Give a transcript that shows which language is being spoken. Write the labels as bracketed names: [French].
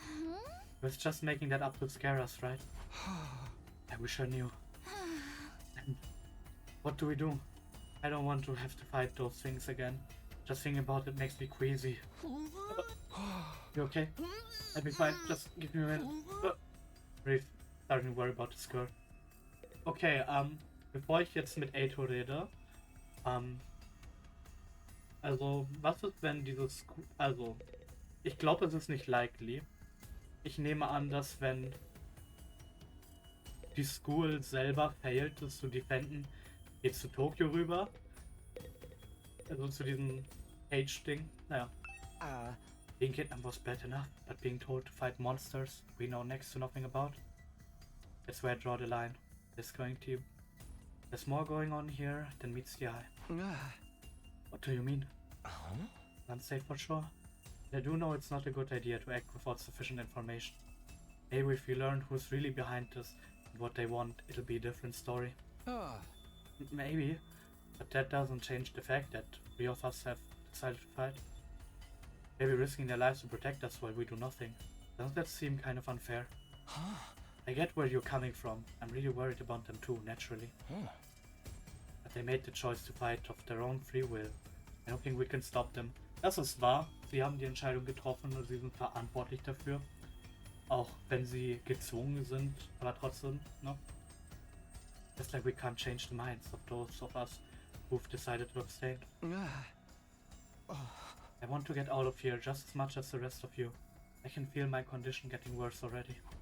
[English] It was just making that up to scare us, right? I wish I knew. And what do we do? I don't want to have to fight those things again. Just thinking about it makes me queasy. You okay? Let me find. Just give me a minute. Really starting to worry about the skirt. [German] Okay, bevor ich jetzt mit Eito rede, also, was ist, wenn dieses, also, ich glaube, es ist nicht likely. Ich nehme an, dass wenn die School selber failt, das zu defenden, geht zu Tokio rüber. Also zu diesem Cage-Ding. Naja. [English] Being kidnapped was bad enough, but being told to fight monsters we know next to nothing about. That's where I draw the line. There's more going on here than meets the eye. What do you mean? Unsafe for sure. I do know it's not a good idea to act without sufficient information. Maybe if we learn who's really behind this and what they want, it'll be a different story. Maybe, but that doesn't change the fact that 3 of us have decided to fight. Maybe risking their lives to protect us while we do nothing. Doesn't that seem kind of unfair? I get where you're coming from. I'm really worried about them too, naturally. But they made the choice to fight of their own free will. I don't think we can stop them. [German] Das ist wahr. Sie haben die Entscheidung getroffen und sie sind verantwortlich dafür. Auch wenn sie gezwungen sind, aber trotzdem, no? [English] Just like we can't change the minds of those of us who've decided to abstain. I want to get out of here just as much as the rest of you. I can feel my condition getting worse already.